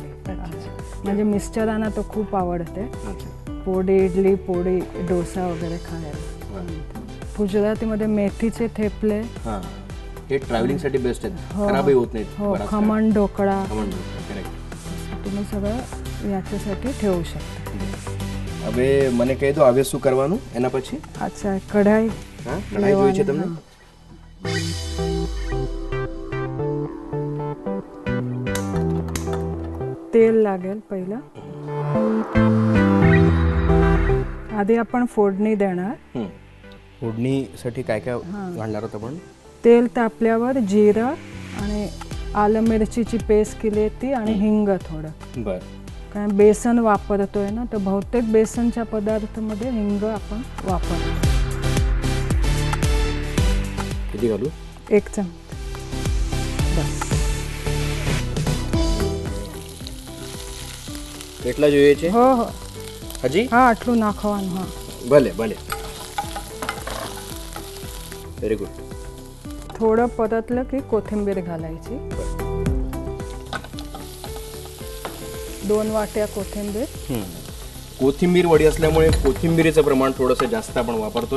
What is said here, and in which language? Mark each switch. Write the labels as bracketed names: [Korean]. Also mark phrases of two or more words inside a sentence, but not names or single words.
[Marathi] म्हणजे मिस्टरांना तो खूप आवडते पोडी इडली पोडी डोसा वगैरे खायला. गुजरातीमध्ये मेथीचे थेपले, हां, हे ट्रॅव्हलिंग साठी बेस्ट आहेत, हो, खराबही होत नाहीत. हो, बराच खमण ढोकळा काळ. खमण ढोकळा, correct. तुम्ही सगळं याच्यासाठी ठेवू शकता. [Gujarati] હવે મને કહી દો હવે શું કરવાનું એના પછી? [Marathi] अच्छा, कढाई [Gujarati] હા, કઢાઈ જોઈએ છે તમને? [Marathi] तेल लागेल पहिलं. आधी आपण फोडणी देणार. फोडणीसाठी काय काय घालणार आहोत आपण? तेल तापल्यावर जिरं आणि आलं मिरचीची पेस्ट केली ती आणि हिंग थोडं. बर. कारण बेसन वापरतोय ना, तर बहुतेक बेसनच्या पदार्थामध्ये हिंग आपण वापरतो. किती घालू? 1 चमचा बस. [Gujarati] કેટલા જોઈએ છે? [Marathi] हो हो, [Gujarati] હજી? હા આટલું નાખવાનું. હા, ભલે ભલે. [English] very good. [Marathi] थोडं परतलं की कोथिंबीर घालायची. 2 वाट्या कोथिंबीर. कोथिंबीर वडी असल्यामुळे कोथिंबीरीचं प्रमाण थोडंसं जास्त आपण वापरतोय.